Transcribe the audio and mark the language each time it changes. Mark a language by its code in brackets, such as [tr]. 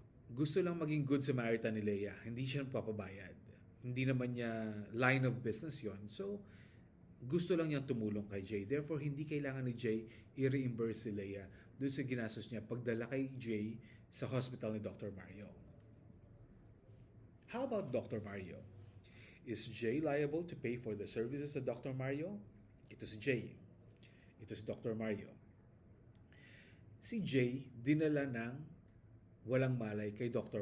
[tl] Gusto lang maging good Samaritan ni Leia. Hindi siya papabayad. Hindi naman niya [en] line of business [tl] yon. So, gusto lang niyang tumulong kay Jay. Therefore, hindi kailangan ni Jay i-reimburse si Leia doon sa ginastos niya pagdala kay Jay sa hospital ni Dr. Mario. [en] How about Dr. Mario? Is Jay liable to pay for the services of Dr. [tl] Mario? Ito si Jay. Ito si Dr. Mario. Si Jay dinala ng walang malay kay Dr.